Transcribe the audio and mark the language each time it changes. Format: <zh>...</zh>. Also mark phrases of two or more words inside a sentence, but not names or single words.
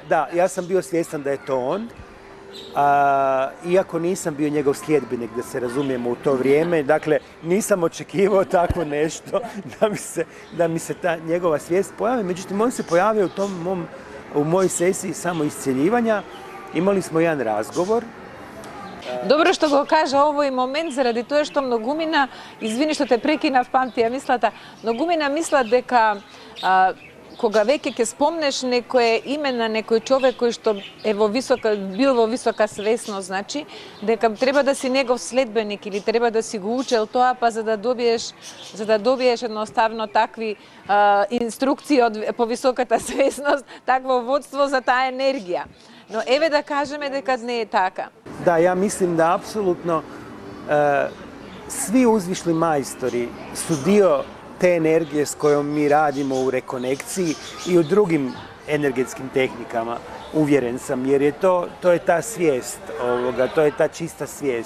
<hr>Da, ja sam bio svjestan da je to on, iako nisam bio njegov sljedbenik, da se razumijemo u to vrijeme, dakle nisam očekivao tako nešto da mi se ta njegova svijest pojavi, međutim on se pojavio u mojoj sesiji samoiscjeljivanja, imali smo jedan razgovor.</hr> <mk>Добро што го кажа овој момент, заради тоа што многумина, извини што те прекинав, памтија мислата, многумина мислат дека кога веќе ќе спомнеш некое име на некој човек кој што е бил во висока свесност, значи, дека треба да си негов следбеник или треба да си го учел тоа, па за да добиеш едноставно такви инструкции по високата свесност, такво водство за таа енергија. Но еве да кажеме дека не е така.</mk> <hr>Da, ja mislim da apsolutno svi uzvišli majstori su dio te energije s kojom mi radimo u rekonekciji i u drugim energetskim tehnikama, uvjeren sam, jer je to je ta svijest, to je ta čista svijest.</hr>